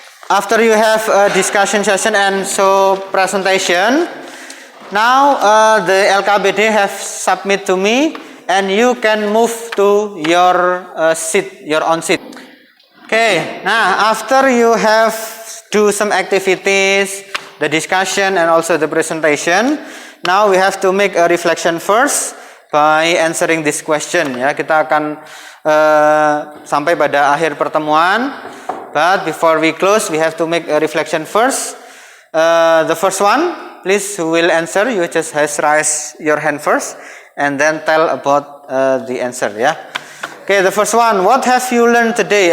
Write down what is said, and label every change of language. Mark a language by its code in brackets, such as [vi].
[en] after you have a discussion session and so presentation, now the LKBD have submit to me, and you can move to your seat, your own seat. Okay, now after you have do some activities, the discussion and also the presentation, now we have to make a reflection first by answering this question. [id] Ya, kita akan sampai pada akhir pertemuan. [en] But before we close, we have to make a reflection first. The first one, please, who will answer? You just has raise your hand first, and then tell about the answer. Ya. Okay, the first one. What have you learned today?